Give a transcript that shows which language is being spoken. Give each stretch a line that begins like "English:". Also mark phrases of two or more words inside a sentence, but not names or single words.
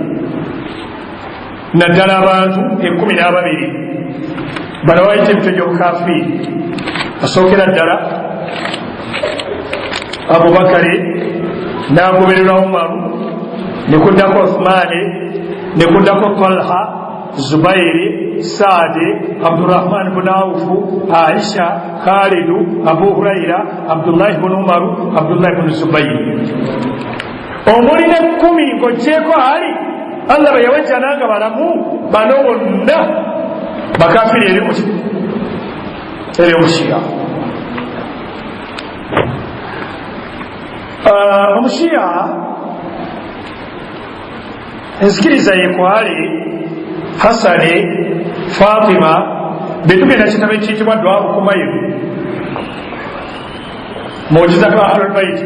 Ganda: Naddala abantu 12 bano bayita ebitwe gy'obukafiiri. Basookera ddala Abubakari, n'agobererwa Umaru, ne kuddako Uthmani, ne kuddako Talha, Zubairi, Saadi, Abdurrahman ibn Awfu, Aisha, Khalidu, Abu Huraira, Abdullah ibn Umaru, Abdullah ibn Zubairi. Omulina 10 ng'oggyeko ali Allah bwe yawejjana nga balamu bano bonna bakafiiri eri muki? Eri Omushia. Omushia enzikiriza ye kwali Hasani, Fatima, betugenda kitabo ekiyitibwa Dwaabu Kumayru, Mu'jizatu Ahlul Bayt.